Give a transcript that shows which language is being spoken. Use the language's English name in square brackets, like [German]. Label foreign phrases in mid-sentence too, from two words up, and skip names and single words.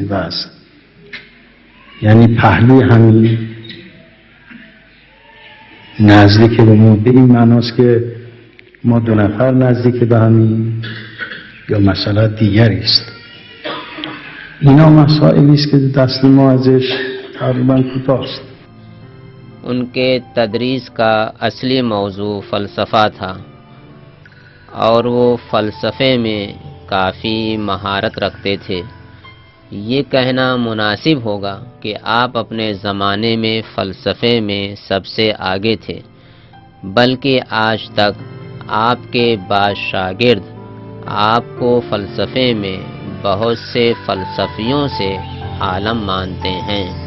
[Persian] بس یعنی پهلوی همین نزدیک به ما به این معناست که ما دو نفر نزدیک به همین، یا مسئله دیگری است. اینا مسائلی است که دست ما ازش تقریبا کوتاست. [Urdu] ان کے تدریس کا اصلی موضوع فلسفہ تھا، اور وہ فلسفے میں کافی مہارت رکھتے تھے۔ یہ کہنا مناسب ہوگا کہ آپ اپنے زمانے میں فلسفے میں سب سے آگے تھے، بلکہ آج تک آپ کے بعض شاگرد آپ کو فلسفے میں بہت سے فلسفیوں سے عالم مانتے ہیں۔